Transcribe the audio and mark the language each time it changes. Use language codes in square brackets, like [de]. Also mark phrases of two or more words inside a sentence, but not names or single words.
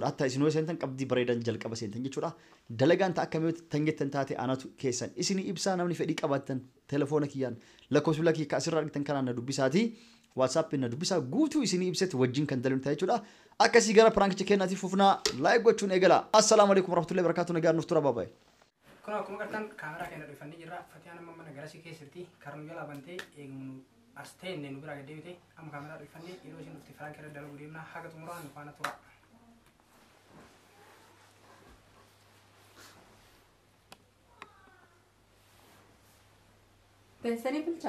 [om] Hatta isin yoo seentan qabxii bareedan jalqaba seentan jechuudha. Dalagaan ta'a akkamitti tangettan taate anatu keessan isin ibsaa namni fedhii qabaattan telefoona kiyyaan lakkoofsa bilbilaa kiyyaa asirraa argitan kanaan na dubbisaatii. WhatsApp na dubbisaa guutuu isin ibsatti wajjin kan dalinu ta'e jechuudha. Akkasii gara piraankicha keenyaatiif fufnaa like gochuun eegala. [ar] السلام عليكم ورحمة الله وبركاته [om] nagaan nuuf tura baabaayi. Kun akkuma gartaan kaameraa keenya dhufannee jirra. Fatiyaan amma mana garasii keessatti karnu jala bantee eegnu as teenne nu biraa gaddeebite amma kaameraa dhufannee yeroo isin dhufte firaankii irra dalaguu deemna haga xumuraa nu faana tura. pensanii bulchaa